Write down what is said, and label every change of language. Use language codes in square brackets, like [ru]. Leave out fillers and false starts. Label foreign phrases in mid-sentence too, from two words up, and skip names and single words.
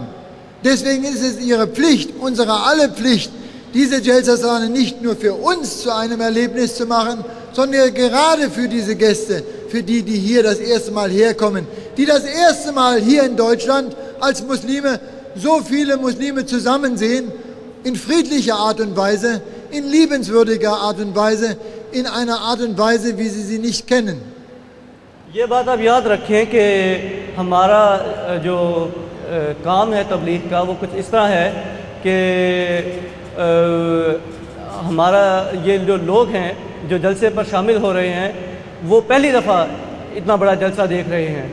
[de] Deswegen ist es Ihre Pflicht, unsere alle Pflicht, diese Jalsa Salana nicht nur für uns zu einem Erlebnis zu machen, sondern gerade für diese Gäste, für die, die hier das erste Mal herkommen, die das erste Mal hier in Deutschland als Muslime so viele Muslime zusammen sehen, in friedlicher Art und Weise, in liebenswürdiger Art und Weise, in einer Art und Weise, wie Sie sie nicht kennen. [ur] یہ بات آپ یاد رکھیں کہ ہمارا جو کام ہے تبلیغ کا وہ کچھ اس طرح ہے کہ ہمارا یہ جو لوگ ہیں جو جلسے پر شامل ہو رہے ہیں وہ پہلی دفعہ اتنا بڑا جلسہ دیکھ رہے ہیں.